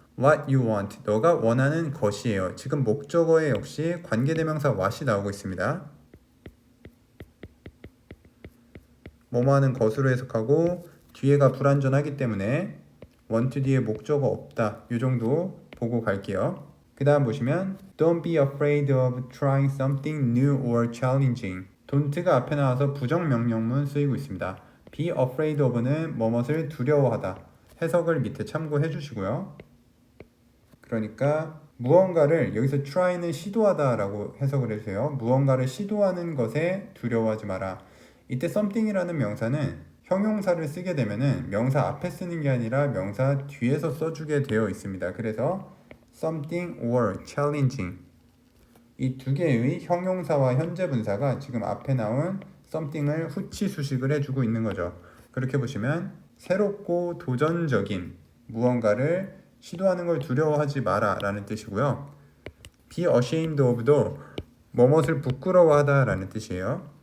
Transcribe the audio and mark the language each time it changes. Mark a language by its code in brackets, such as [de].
[en] What you want, [ko] 너가 원하는 것이에요. 지금 목적어에 역시 관계대명사 what이 나오고 있습니다. 뭐뭐 하는 것으로 해석하고 뒤에가 불완전하기 때문에 want 뒤에 목적어 없다, 이 정도 보고 갈게요. 그 다음 보시면 [en] Don't be afraid of trying something new or challenging. [ko] don't가 앞에 나와서 부정명령문 쓰이고 있습니다. [en] be afraid of [ko] 는 뭐뭇을 두려워하다. 해석을 밑에 참고해 주시고요. 그러니까 무언가를, 여기서 try는 시도하다 라고 해석을 해주세요. 무언가를 시도하는 것에 두려워하지 마라. 이때 something이라는 명사는 형용사를 쓰게 되면은 명사 앞에 쓰는 게 아니라 명사 뒤에서 써주게 되어 있습니다. 그래서 [en] something or challenging. [ko] 이 두 개의 형용사와 현재 분사가 지금 앞에 나온 something을 후치 수식을 해주고 있는 거죠. 그렇게 보시면 새롭고 도전적인 무언가를 시도하는 걸 두려워하지 마라 라는 뜻이고요. [en] be ashamed of [ko] 도 뭐뭇을 부끄러워하다 라는 뜻이에요.